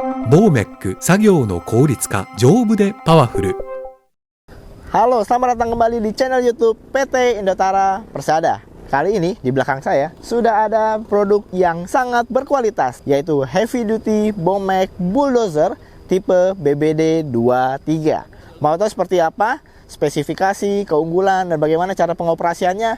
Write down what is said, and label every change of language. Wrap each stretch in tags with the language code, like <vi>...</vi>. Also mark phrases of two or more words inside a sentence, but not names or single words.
<ja>ボーメック作業の効率化丈夫でパワフル。</ja> <id>Halo, selamat datang kembali di channel YouTube PT Indotara Persada. Kali ini di belakang saya sudah ada produk yang sangat berkualitas, yaitu Heavy Duty Bomek Bulldozer tipe BBD 23. Mau tahu seperti apa, spesifikasi, keunggulan, dan bagaimana cara pengoperasiannya?</id>